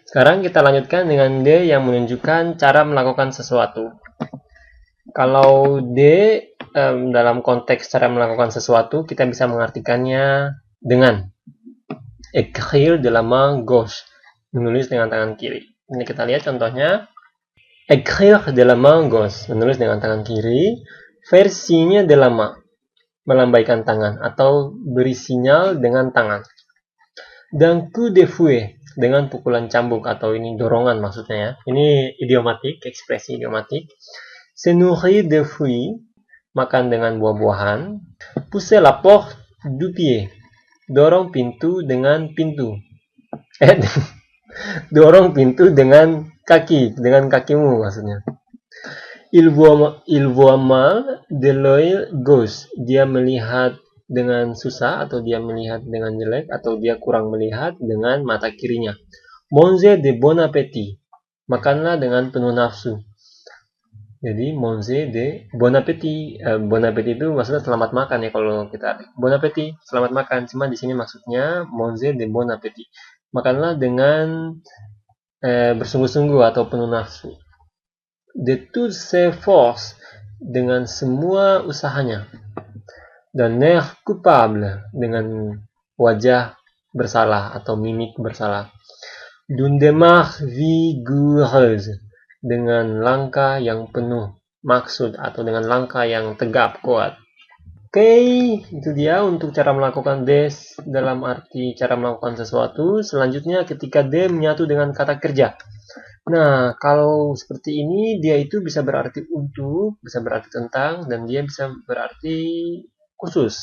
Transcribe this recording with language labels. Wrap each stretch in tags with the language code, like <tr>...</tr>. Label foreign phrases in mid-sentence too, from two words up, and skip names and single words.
<id>Sekarang kita lanjutkan dengan D yang menunjukkan cara melakukan sesuatu. Kalau D dalam konteks cara melakukan sesuatu, kita bisa mengartikannya dengan</id> <fr>écrire de la main gauche,</fr> <id>menulis dengan tangan kiri. Ini kita lihat contohnya.</id> <fr>Écrire de la main gauche,</fr> <id>menulis dengan tangan kiri.</id> <fr>Faire signe de la main,</fr> <id>melambaikan tangan atau beri sinyal dengan tangan.</id> <fr>D'un coup de fouet,</fr> <id>dengan pukulan cambuk atau ini dorongan maksudnya ya. Ini idiomatik, ekspresi idiomatik.</id> <fr>Se nourrir de fruits,</fr> <id>makan dengan buah-buahan.</id> <fr>Pousser la porte du pied,</fr> <id>dorong pintu dengan pintu. Dorong pintu dengan kaki, dengan kakimu maksudnya.</id> <fr>Il voit mal de l'œil gauche,</fr> <id>dia melihat dengan susah atau dia melihat dengan jelek atau dia kurang melihat dengan mata kirinya.</id> <fr>Manger de bon appétit,</fr> <id>makanlah dengan penuh nafsu. Jadi</id> <fr>manger de bon appétit, bon appétit</fr> <id>itu maksudnya selamat makan ya kalau kita</id> <fr>bon appétit,</fr> <id>selamat makan. Cuma di sini maksudnya</id> <fr>manger de bon appétit,</fr> <id>makanlah dengan bersungguh-sungguh atau penuh nafsu.</id> <fr>De toutes ses forces,</fr> <id>dengan semua usahanya. Dan</id> <fr>air coupable,</fr> <id>dengan wajah bersalah atau mimik bersalah.</id> <fr>D'une démarche vigoureuse,</fr> <id>dengan langkah yang penuh maksud atau dengan langkah yang tegap kuat. Oke, itu dia untuk cara melakukan D dalam arti cara melakukan sesuatu. Selanjutnya ketika D menyatu dengan kata kerja. Nah, kalau seperti ini dia itu bisa berarti untuk, bisa berarti tentang, dan dia bisa berarti khusus.</id>